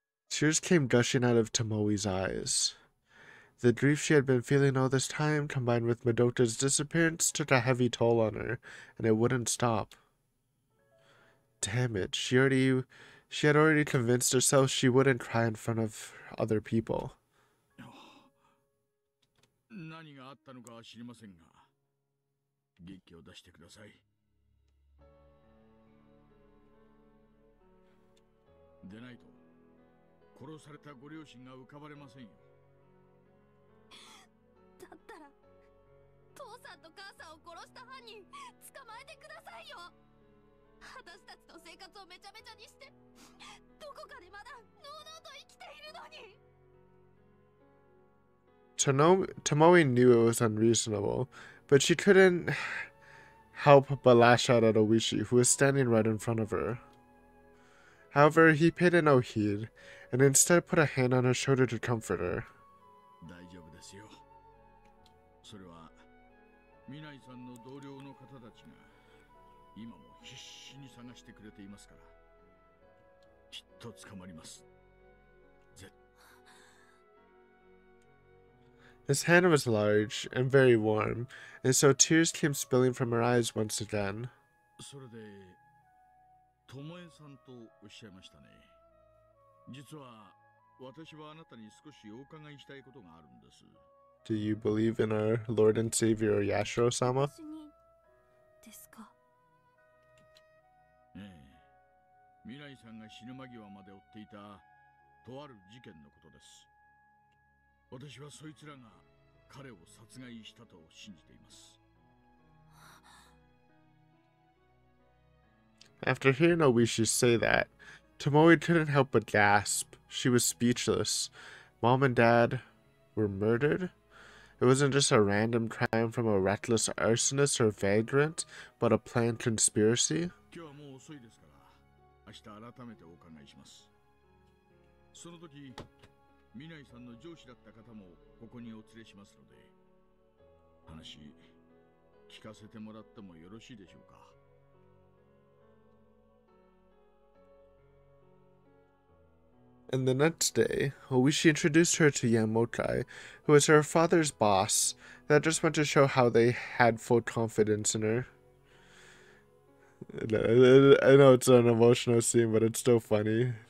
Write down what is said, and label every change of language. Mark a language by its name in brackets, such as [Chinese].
[English] Tears came gushing out of Tomoe's eyes. The grief she had been feeling all this time, combined with Madoka's disappearance, took a heavy toll on her, and it wouldn't stop. Damn it, she had already convinced herself she wouldn't cry in front of other people. [Japanese] 何があったのかは知りませんが、元気を出してください。でないと殺されたご両親が浮かばれませんよ。だったら父さんと母さんを殺した犯人捕まえてくださいよ。私たちの生活をめちゃめちゃにしてどこかでまだのうのうと生きているのに。 [English] Tomoe knew it was unreasonable, but she couldn't help but lash out at Oishi, who was standing right in front of her. However, he paid it no heed, and instead put a hand on her shoulder to comfort her. [Japanese] 大丈夫ですよ。それは未来さんの同僚の方たちが今も必死に探してくれていますから、きっと捕まります。 [English] His hand was large and very warm, and so tears came spilling from her eyes once again. [Japanese] それで、ともえさんとおっしゃいましたね。実は私はあなたに少しお伺いしたいことがあるんです。 [English] Do you believe in our Lord and Savior Yashiro-sama? [Japanese] ですか。ええ、未来さんが死ぬ間際まで追っていたとある事件のことです。私はそいつらが彼を殺害したと信じています。 [English] After hearing Oishi say that, Tomoe couldn't help but gasp. She was speechless. Mom and Dad were murdered? It wasn't just a random crime from a reckless arsonist or vagrant, but a planned conspiracy? [Japanese] 今日はもう遅いですから、明日改めてお伺いします。その時、未来さんの上司だった方もここにお連れしますので、話聞かせてもらってもよろしいでしょうか。 [English] And the next day, Oishi introduced her to Yamokai, who was her father's boss. That just went to show how they had full confidence in her. I know it's an emotional scene, but it's still funny.